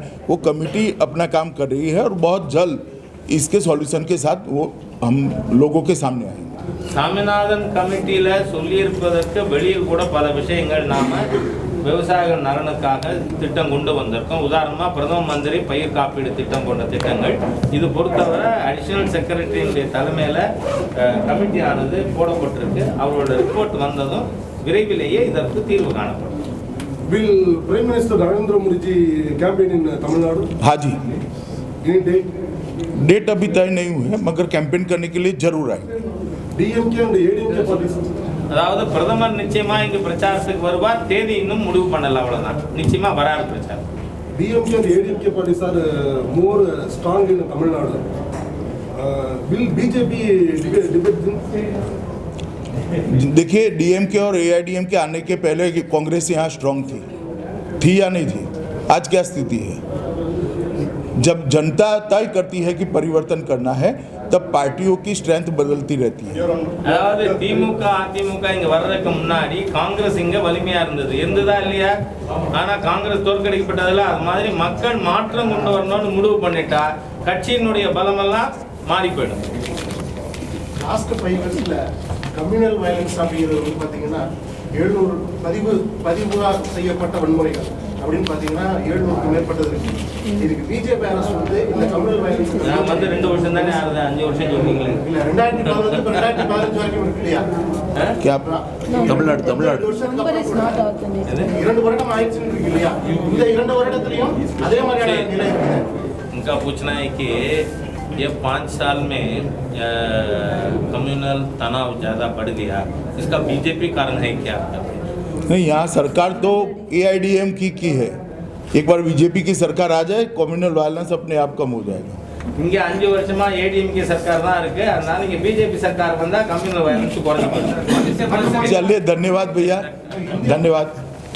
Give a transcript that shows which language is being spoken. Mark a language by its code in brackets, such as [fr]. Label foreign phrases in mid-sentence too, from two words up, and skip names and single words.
[hi] वो कमेटी अपना काम कर रही है और बहुत जल्द इसके सॉल्यूशन के साथ वो हम लोगों के सामने आएंगे। [ta] சாமிநாதன் கமிட்டியில் சொல்லியிருப்பதற்கு வெளியில் கூட பல விஷயங்கள் நாம் விவசாயிகள் நலனுக்காக திட்டம் கொண்டு வந்திருக்கோம். உதாரணமாக பிரதம மந்திரி பயிர் காப்பீடு திட்டம் போன்ற திட்டங்கள். இது பொறுத்தவரை [en] additional secretaryயுடைய [ta] தலைமையில் கமிட்டியானது போடப்பட்டிருக்கு. அவரோட ரிப்போர்ட் வந்ததும் விரைவிலேயே இதற்கு தீர்வு காணப்படும். [en] Will Prime Minister Narendra Modi ji campaign in Tamil Nadu? [hi] हाँ जी, [en] Any date? [hi] डेट अभी तय नहीं हुई है मगर कैंपेन करने के लिए जरूर आए. [en] DMK and ADMK parties. [ta] அதாவது பிரதமர் நிச்சயமா இங்கு பிரச்சாரத்துக்கு வருவார், தேதி இன்னும் முடிவு பண்ணல, அவ்வளவுதான். நிச்சயமா வராரு பிரச்சாரம். [en] DMK and ADMK parties are more strong in Tamil Nadu. Will BJP debate them? [hi] देखिए, डीएमके और एआईडीएमके आने के पहले कि कांग्रेस यहाँ स्ट्रांग थी या नहीं थी? आज क्या स्थिति है? जब जनता तय करती है कि परिवर्तन करना है तब पार्टियों की स्ट्रेंथ बदलती रहती है. [ta] அதாவது திமுக அதிமுக இங்க வர்றதுக்கு முன்னாடி காங்கிரஸ் இங்க வலிமையா இருந்ததா இல்லையா? ஆனா காங்கிரஸ் தோற்கடிக்கப்பட்டதுல அது மாதிரி மக்கள் மாற்றம் கொண்டு வரணும்னு முடிவு பண்ணிட்டா கட்சியினுடைய பலமெல்லாம் மாறி போயிடும். [en] last 5 yearsல communal violence [ta] அப்படிங்கிறது வந்து பார்த்தீங்கன்னா 700 பதிவு செய்யப்பட்ட வன்முறைகள் அப்படின்னு பார்த்தீங்கன்னா 700க்கு மேற்பட்டது இருக்கு. இதுக்கு பிஜேபி அரசு வந்து இந்த [en] communal violence [ta] நான் வந்து 2 வருஷம் தானே ஆகுது, 5 வருஷம் சொல்றீங்களே. இல்ல 2014 to 2015 வரைக்கும் இருக்கு இல்லையா? [hi] क्या तमिलनाडु [ta] 2 வருடம் ஆயிடுச்சுன்னு இருக்கு இல்லையா? இந்த 2 வருடத்திலையும் அதே மாதிரியான நிலை இருக்குது. [hi] उनका पूछना है कि ये 5 साल में कम्युनल तनाव ज़्यादा बढ़ गया, इसका बीजेपी कारण है क्या? नहीं, यहाँ सरकार तो एआईडीएम की है. एक बार बीजेपी की सरकार आ जाए [en] communal violence [hi] अपने आप कम हो जाएगा. [ta] இங்கே 5 வருஷமா ஏடிஎம்கே சர்க்கார் தான் இருக்கு, அதனால இங்கே பிஜேபி சர்க்கார் வந்தா [en] communal violence [ta] குறைஞ்சு போயிடும். [hi] चलिए, धन्यवाद भैया, धन्यवाद.